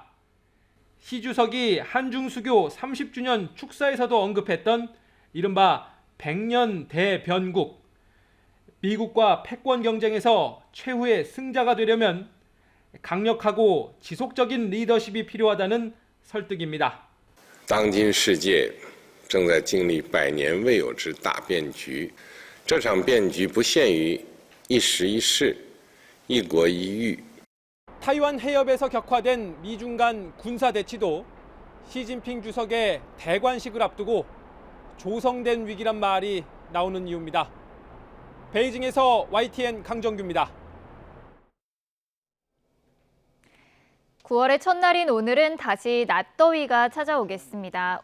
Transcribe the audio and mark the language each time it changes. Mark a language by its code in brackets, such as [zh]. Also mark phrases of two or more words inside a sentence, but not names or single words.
[ko] 시 주석이 한중 수교 30주년 축사에서도 언급했던 이른바 100년 대변국, 미국과 패권 경쟁에서 최후의 승자가 되려면 강력하고 지속적인 리더십이 필요하다는 설득입니다. [zh] 当今世界正在经历100年未有之大变局，这场变局不限于一时一事、一国一域。 [ko] 타이완 해협에서 격화된 미중 간 군사 대치도 시진핑 주석의 대관식을 앞두고 조성된 위기란 말이 나오는 이유입니다. 베이징에서 YTN 강정규입니다. 9월의 첫날인 오늘은 다시 낮더위가 찾아오겠습니다.